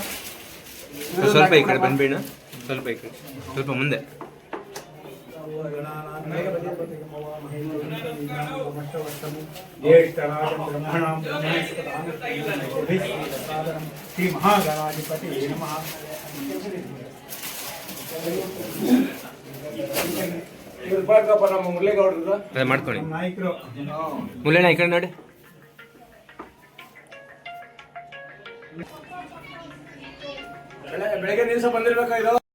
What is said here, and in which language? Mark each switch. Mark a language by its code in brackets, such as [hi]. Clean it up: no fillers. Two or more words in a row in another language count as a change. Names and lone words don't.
[kn] ಸ್ವಲ್ಪ ಈ ಕಡೆ ಬಂದ್ಬೇಡ, ಸ್ವಲ್ಪ ಈ ಕಡೆ, ಸ್ವಲ್ಪ ಮುಂದೆ. [sa] ज्येष्ठराजं ब्रह्मणां ब्रह्मणस्पदां ಸಾದರಂ ಶ್ರೀ ಮಹಾಗಣಾಧಿಪತಿ ನಮಃ. [kn] ಅದೇ ಮಾಡ್ಕೊಳ್ಳಿ. ನಮ್ಮ ನಾಯಕರು ಮುಳ್ಳಣ್ಣ ಈ ಕಡೆ ನೋಡಿ. ಬೆಳಗ್ಗೆ ದಿವಸ ಬಂದಿರ್ಬೇಕಾ ಇದು.